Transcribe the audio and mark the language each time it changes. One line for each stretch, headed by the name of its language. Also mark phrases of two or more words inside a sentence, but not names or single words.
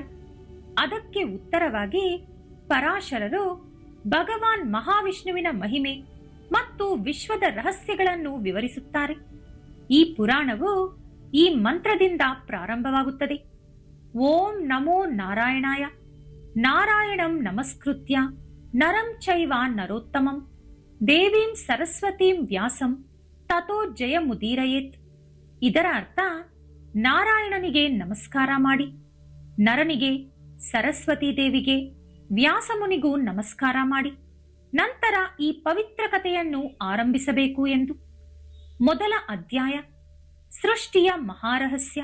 Kannada: ಅದಕ್ಕೆ ಉತ್ತರವಾಗಿ ಪರಾಶರರು ಭಗವಾನ್ ಮಹಾವಿಷ್ಣುವಿನ ಮಹಿಮೆ ಮತ್ತು ವಿಶ್ವದ ರಹಸ್ಯಗಳನ್ನು ವಿವರಿಸುತ್ತಾರೆ. ಈ ಪುರಾಣವು ಈ ಮಂತ್ರದಿಂದ ಪ್ರಾರಂಭವಾಗುತ್ತದೆ.
Sanskrit: ಓಂ ನಮೋ ನಾರಾಯಣಾಯ, ನಾರಾಯಣಂ ನಮಸ್ಕೃತ್ಯ ನರಂ ಚೈವ ನರೋತ್ತಮಂ ದೇವೀಂ ಸರಸ್ವತೀಂ ವ್ಯಾಸಂ ತಥೋ ಜಯಮುದೀರಯೇತ್.
Kannada: ಇದರ ಅರ್ಥ, ನಾರಾಯಣನಿಗೆ ನಮಸ್ಕಾರ ಮಾಡಿ, ನರನಿಗೆ, ಸರಸ್ವತಿ ದೇವಿಗೆ, ವ್ಯಾಸಮುನಿಗೂ ನಮಸ್ಕಾರ ಮಾಡಿ, ನಂತರ ಈ ಪವಿತ್ರ ಕಥೆಯನ್ನು ಆರಂಭಿಸಬೇಕು ಎಂದು. ಮೊದಲ ಅಧ್ಯಾಯ, ಸೃಷ್ಟಿಯ ಮಹಾರಹಸ್ಯ.